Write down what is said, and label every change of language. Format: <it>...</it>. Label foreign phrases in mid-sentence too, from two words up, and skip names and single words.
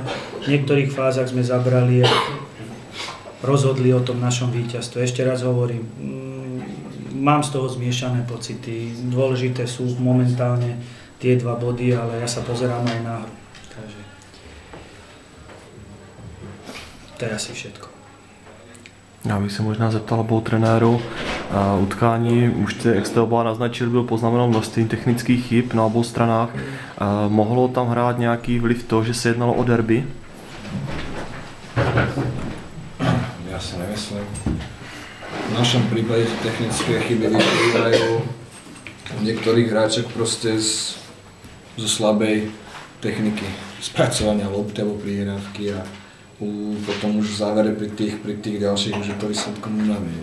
<sk>V niektorých fázach sme zabrali a rozhodli o tom našom víťazstve. Ešte raz hovorím, mám z toho zmiešané pocity. Dôležité sú momentálne tie 2 body, ale ja sa pozerám aj na hru. Takže to je asi všetko.</sk> <cs>Já bych se možná zeptal obou trenérů. Utkání, už jak jste oba naznačili, bylo poznamenáno množství technických chyb na obou stranách. Mohlo tam hrát nějaký vliv to, že se jednalo o derby?</cs> <sk>Ja si nemyslím. V našom prípade technické chyby vyplývajú u niektorých hráčok proste zo slabej techniky spracovania lopty alebo prihrávky a potom už v závere pri tých ďalších už je to výsledkom únavy.</sk>